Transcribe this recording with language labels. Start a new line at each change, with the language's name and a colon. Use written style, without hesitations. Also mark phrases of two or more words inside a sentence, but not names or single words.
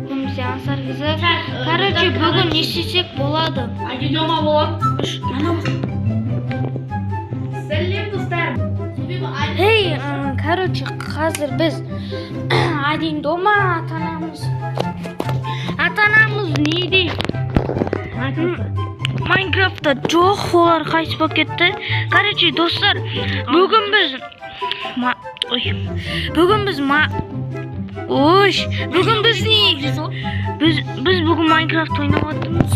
Kazakh: бізде аңсар қызы. Короче, бүгін не істесек болады? Один дома болады. Сәлем достар. Эй, короче, қазір біз один дома ата-анамыз неде? Майнкрафтта жоқ, олар қайтыс болып кетті. Короче, достар, бүгін біз бүгін Майнкрафт ойнап жатырмыз.